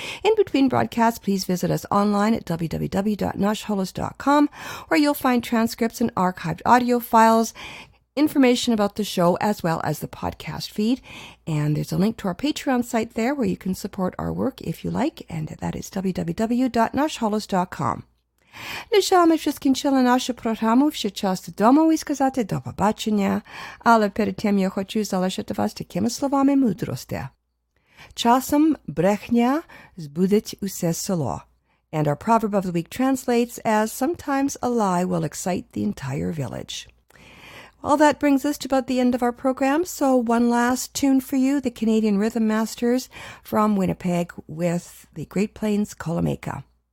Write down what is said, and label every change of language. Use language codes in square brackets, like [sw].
[en] In between broadcasts, please visit us online at www.nashholos.com, where you'll find transcripts and archived audio files, information about the show, as well as the podcast feed. And there's a link to our Patreon site there where you can support our work if you like, and that is www.nashholos.com. [uk] На жаль, ми вже скінчили нашу програму, ще час додому і сказати до побачення, але перед тим я хочу залишити вас такими словами мудрості. Часом брехня збудить усе село. [en] And our proverb of the week translates as, sometimes a lie will excite the entire village. Well, that brings us to about the end of our program, so one last tune for you, the Canadian Rhythm Masters from Winnipeg with the Great Plains Kolomeka.